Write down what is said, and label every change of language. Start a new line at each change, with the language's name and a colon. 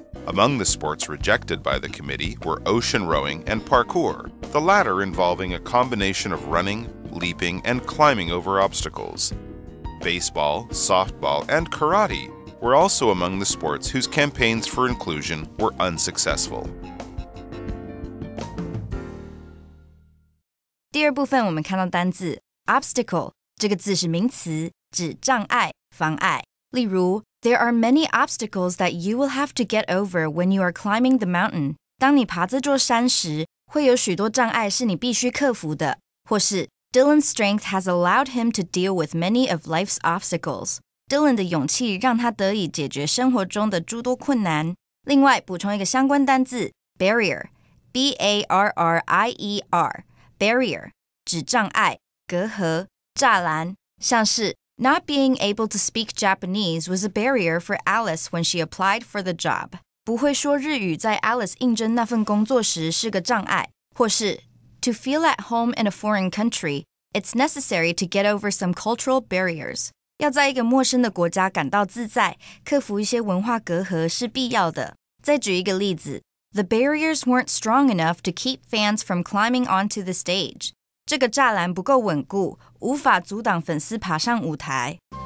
English: Among the sports rejected by the committee were ocean rowing and parkour, the latter involving a combination of running, leaping, and climbing over obstacles. Baseball, softball, and karate were also among the sports whose campaigns for inclusion were unsuccessful.
Chinese: 第二部分我们看到单字 obstacle 这个字是名词，指障碍、妨碍。例如
English: There are many obstacles that you will have to get over when you are climbing the mountain.
Chinese: 当你爬这座山时，会有许多障碍是你必须克服的。或是
English: Dylan's strength has allowed him to deal with many of life's obstacles.
Chinese: Dylan 的勇气让他得以解决生活中的诸多困难。另外补充一个相关单字
English: barrier B-A-R-R-I-E-R barrier
Chinese: 指障碍、隔阂、栅栏，像是
English: Not being able to speak Japanese was a barrier for Alice when she applied for the job.
Chinese: 不会说日语在 Alice 应征那份工作时是个障碍。或是
English: To feel at home in a foreign country, it's necessary to get over some cultural barriers.
Chinese: 要在一个陌生的国家感到自在，克服一些文化隔阂是必要的。再举一个例子
English: The barriers weren't strong enough to keep fans from climbing onto the stage.
Chinese: 这个栅栏不够稳固，无法阻挡粉丝爬上舞台。